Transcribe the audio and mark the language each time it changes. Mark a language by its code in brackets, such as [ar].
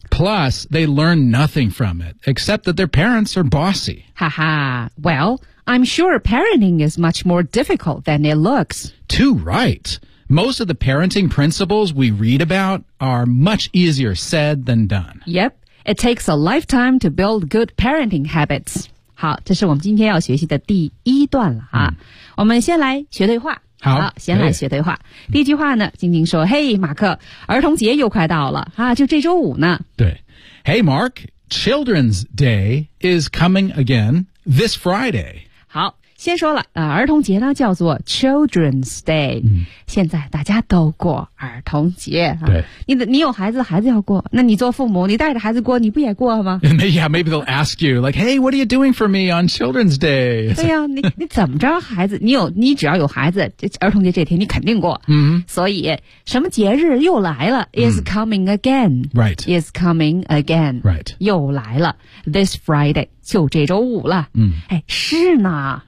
[en] Plus, they learn nothing from it, except that their parents are bossy. Haha. Well, I'm sure parenting is much more difficult than it looks. Too right. Most of the parenting principles we read about are much easier said than done. Yep. It takes a lifetime to build good parenting habits. [zh] 好，这是我们今天要学习的第一段了啊。我们先来学对话。好，先来学对话。第一句话呢，晶晶说：“嘿，马克，儿童节又快到了啊，就这周五呢。” 对 [en] ，Hey Mark, Children's Day is coming again this Friday. [zh] 好，先说了啊，儿童节呢叫做 Children's Day。现在大家都过儿童节啊。对，你有孩子，孩子要过，那你做父母，你带着孩子过，你不也过吗 [en] ？Yeah, maybe they'll ask you like, "Hey, what are you doing for me on Children's Day?" [zh] 对呀、啊，你怎么着，孩子，你只要有孩子，这儿童节这天你肯定过。所以什么节日又来了 ？ [en] Is coming again. Right. Is coming again. Right. [zh] 又来了 ， [en] This Friday [zh] 就这周五了。哎，是呢。